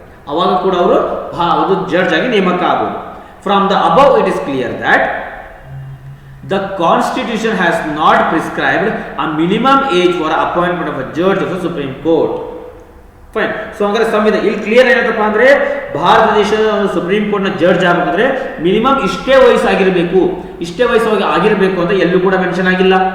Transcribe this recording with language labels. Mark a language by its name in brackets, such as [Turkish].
[Kannada] ಅವಾಗ ಕೂಡ ಅವರು ಒಂದು ಜಡ್ಜ್ ಆಗಿ ನೇಮಕ ಆಗಬಹುದು. [English] From the above it is clear that the constitution has not prescribed a minimum age for appointment of a judge of the Supreme Court. Fine. [Kannada] So hangare ಸಂವಿಧಾನ ಇಲ್ಲಿ clear ಏನಂತಪ್ಪ ಅಂದ್ರೆ ಭಾರತ ದೇಶದ ಸುಪ್ರೀಂ ಕೋರ್ಟ್ ನ judge ಆಗಬೇಕಂದ್ರೆ minimum ಇಷ್ಟೇ ವಯಸ್ಸಾಗಿರಬೇಕು, ಇಷ್ಟೇ ವಯಸ್ಸಾಗಿ ಆಗಿರಬೇಕು ಅಂತ ಎಲ್ಲೂ ಕೂಡ ಮೆನ್ಷನ್ ಆಗಿಲ್ಲ.